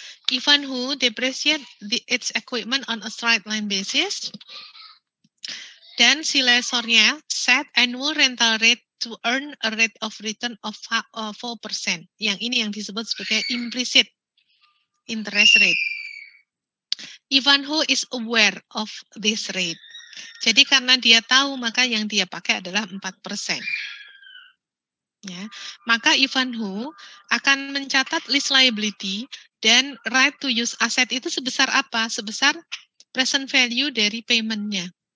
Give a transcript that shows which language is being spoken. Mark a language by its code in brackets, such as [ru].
[en] Ivanhoe depreciate its equipment on a straight line basis. [id] Dan si lessornya [en] set annual rental rate to earn a rate of return of 4%. [id] Yang ini yang disebut sebagai implicit interest rate. [en] Ivanhoe is aware of this rate. [id] Jadi karena dia tahu, maka yang dia pakai adalah 4%. Ya, maka Ivanhoe akan mencatat lease liability dan right to use asset itu sebesar apa? Sebesar present value dari payment-nya.